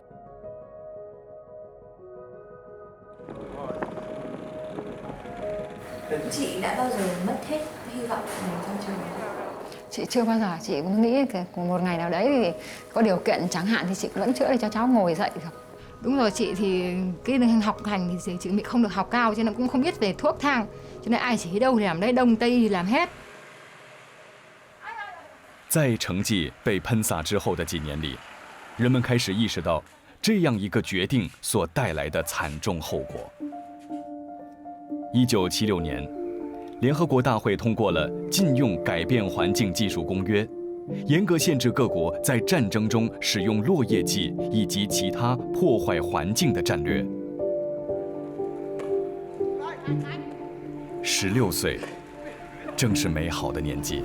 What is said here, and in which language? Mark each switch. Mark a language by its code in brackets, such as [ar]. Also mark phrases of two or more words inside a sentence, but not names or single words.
[vi] Chị đã bao giờ mất hết hy vọng trong trường? Chị chưa bao giờ, chị cũng nghĩ một ngày nào đấy thì có điều kiện chẳng hạn thì chị vẫn chữa để cho cháu ngồi dậy được. Đúng rồi, chị thì cái học hành thì chị bị không được học cao cho nên cũng không biết về thuốc thang, cho nên ai chỉ đâu thì làm đấy, đông tây thì làm hết. [zh] 在成绩被喷洒之后的几年里，人们开始意识到这样一个决定所带来的惨重后果。1976年，联合国大会通过了禁用改变环境技术公约，严格限制各国在战争中使用落叶剂以及其他破坏环境的战略。16岁，正是美好的年纪。